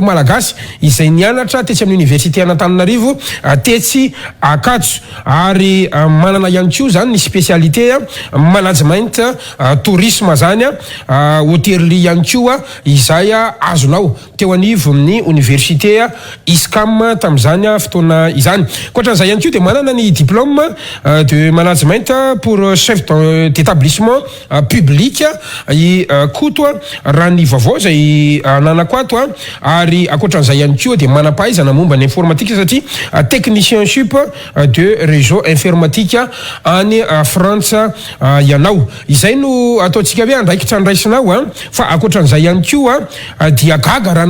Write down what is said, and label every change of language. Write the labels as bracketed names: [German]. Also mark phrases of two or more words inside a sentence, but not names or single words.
[Malagasy] malagasy izay nianatra tetsy amin'ny université Antananarivo tetsy Akatso ary manana ihany koa zany ny [French] spécialité management tourisme [Malagasy] zany hôtely ihany koa izay azonao teo anivo amin'ny université ISCAM tam'izany fotoana izany koatran'izay ihany koa de manana ny [French] diplôme de management pour chef d'établissement public [Malagasy] i Koto raha ny vaovao zay ananako ato ary akoatran'izay ihany koa de manam-pahaizana momba ny informatique satria [French] technicien sup de réseau informatique [Malagasy] any France ianao izay no ataontsika hoe andraikitra andraisinao fa akoatran'izay ihany koa dia gaga raha